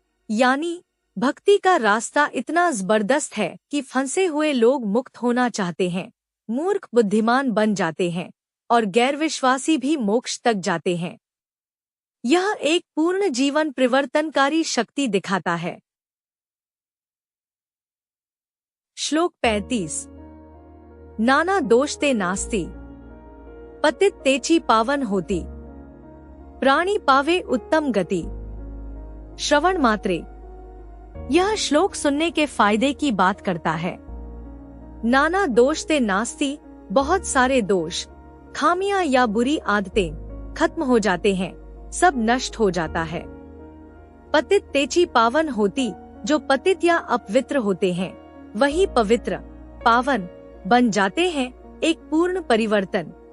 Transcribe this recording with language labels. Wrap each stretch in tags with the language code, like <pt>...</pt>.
<hi>यानी भक्ति का रास्ता इतना जबरदस्त है कि फंसे हुए लोग मुक्त होना चाहते हैं, मूर्ख बुद्धिमान बन जाते हैं और गैर विश्वासी भी मोक्ष तक जाते हैं। यह एक पूर्ण जीवन परिवर्तनकारी शक्ति दिखाता है। श्लोक 35।</hi> <mr>नाना दोष ते नास्ति, पतित तेची पावन होती, प्राणी पावे उत्तम गति। श्रवण मात्रे।</mr> <hi>यह श्लोक सुनने के फायदे की बात करता है।</hi> <mr>नाना दोष ते नास्ति,</mr> <hi>बहुत सारे दोष, खामियां या बुरी आदतें खत्म हो जाते हैं, सब नष्ट हो जाता है।</hi> <mr>पतित तेची पावन होती,</mr> <hi>जो पतित या अपवित्र होते हैं, वही पवित्र, पावन बन जाते हैं, एक पूर्ण परिवर्तन।</hi>